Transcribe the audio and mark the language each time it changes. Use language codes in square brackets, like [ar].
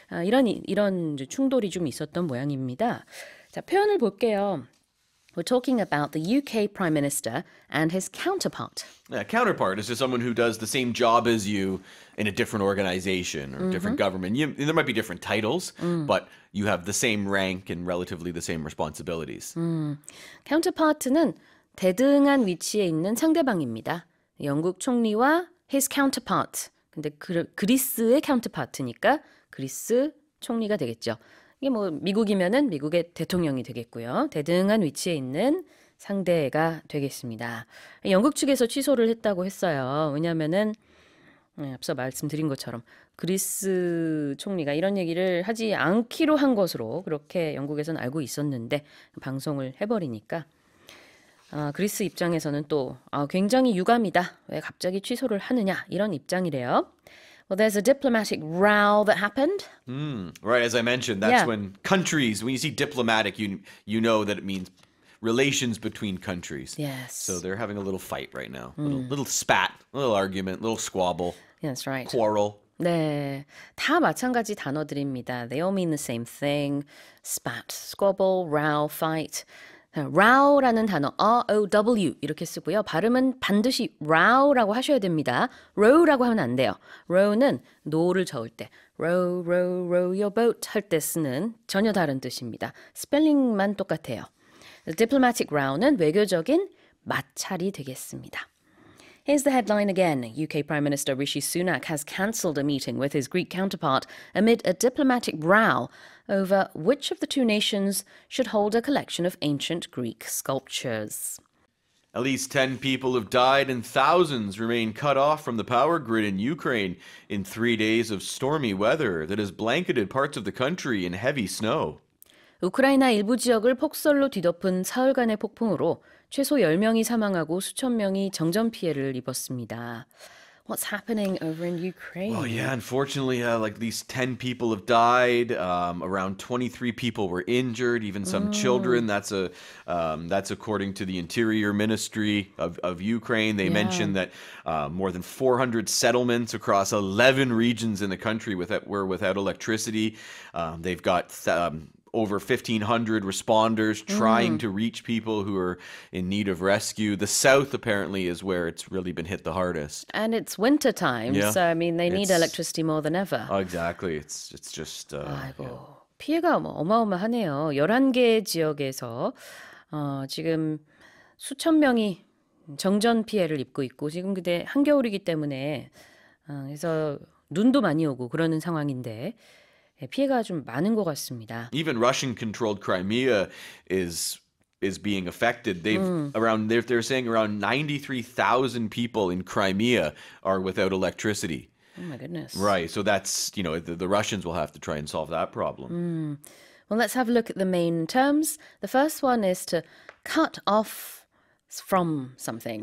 [ko] 이런 충돌이 좀 있었던 모양입니다. 자, 표현을 볼게요. [en] We're talking about the UK Prime Minister and his counterpart. Yeah, counterpart is just someone who does the same job as you in a different organization or different government. There might be different titles, but you have the same rank and relatively the same responsibilities. [ko] counterpart는 대등한 위치에 있는 상대방입니다. 영국 총리와 [en] his counterpart. [ko] 근데 그리스의 counterpart니까 그리스 총리가 되겠죠. 이게 뭐 미국이면은 미국의 대통령이 되겠고요. 대등한 위치에 있는 상대가 되겠습니다. 영국 측에서 취소를 했다고 했어요. 왜냐하면은 앞서 말씀드린 것처럼 그리스 총리가 이런 얘기를 하지 않기로 한 것으로 그렇게 영국에서는 알고 있었는데 방송을 해버리니까 그리스 입장에서는 또 굉장히 유감이다. 왜 갑자기 취소를 하느냐 이런 입장이래요. [en] Well, there's a diplomatic row that happened. Right, as I mentioned, that's when you see diplomatic, you know that it means relations between countries. Yes. So they're having a little fight right now. Little spat, a little argument, a little squabble. That's right. Quarrel. [ko] 네, 다 마찬가지 단어들입니다. [en] They all mean the same thing. Spat, squabble, row, fight. [ko] row라는 단어, R-O-W 이렇게 쓰고요. 발음은 반드시 row라고 하셔야 됩니다. row라고 하면 안 돼요. row는 노를 저을 때, [en] row, row, row your boat [ko] 할 때 쓰는 전혀 다른 뜻입니다. 스펠링만 똑같아요. diplomatic row는 외교적인 마찰이 되겠습니다. [en] Here's the headline again. UK Prime Minister Rishi Sunak has cancelled a meeting with his Greek counterpart amid a diplomatic row over which of the two nations should hold a collection of ancient Greek sculptures. At least 10 people have died and thousands remain cut off from the power grid in Ukraine in 3 days of stormy weather that has blanketed parts of the country in heavy snow. [ko] 우크라이나 일부 지역을 폭설로 뒤덮은 사흘간의 폭풍으로 최소 10명이 사망하고 수천 명이 정전 피해를 입었습니다. [en] What's happening over in Ukraine? Oh yeah, unfortunately, like at least 10 people have died. Around 23 people were injured, even some children. That's according to the Interior Ministry of Ukraine. They mentioned that more than 400 settlements across 11 regions in the country were without electricity. They've got over 1,500 responders trying to reach people who are in need of rescue. The south apparently is where it's really been hit the hardest. And it's winter time, so I mean they need electricity more than ever. Exactly. It's just [ko] 아이고, 피해가 뭐 어마어마하네요. 11개 지역에서 지금 수천 명이 정전 피해를 입고 있고 지금 그때 한겨울이기 때문에 그래서 눈도 많이 오고 그러는 상황인데 피해가 좀 많은 것 같습니다. [en] Even Russian-controlled Crimea is being affected. They're saying around 93,000 people in Crimea are without electricity. Oh my goodness. Right. So that's, the Russians will have to try and solve that problem. Well, let's have a look at the main terms. The first one is to cut off from something.